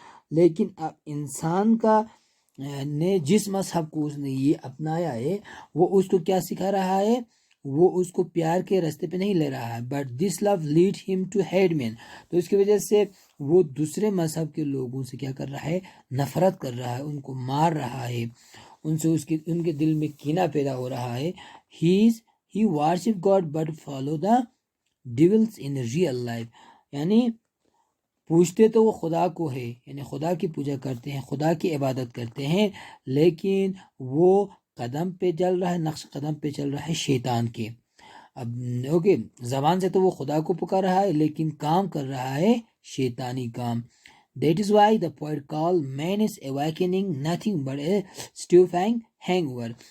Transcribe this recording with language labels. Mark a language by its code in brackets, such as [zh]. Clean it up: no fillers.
[ur] لیکن اب انسان کا نے جس مذہب کو اس نے یہ اپنایا ہے وہ اس کو کیا سکھا رہا ہے, وہ اس کو پیار کے راستے پہ نہیں لے رہا ہے. [en] but this love lead him to hate men, [ur] تو اس کی وجہ سے وہ دوسرے مذہب کے لوگوں سے کیا کر رہا ہے, نفرت کر رہا ہے, ان کو مار رہا ہے, ان کے دل میں کینہ پیدا ہو رہا ہے. [en] He worship God but follow the devils in real life. [ur] یعنی پوچھتے تو وہ خدا کو ہے, یعنی خدا کی پوجا کرتے ہیں, خدا کی عبادت کرتے ہیں, لیکن وہ قدم پہ چل رہا ہے, نقش قدم پہ چل رہا ہے شیطان کے. اب اوکے زبان سے تو وہ خدا کو پکار رہا ہے لیکن کام کر رہا ہے شیطانی کام. [en] That is why the poet called man is awakening nothing but a stupefying hangover.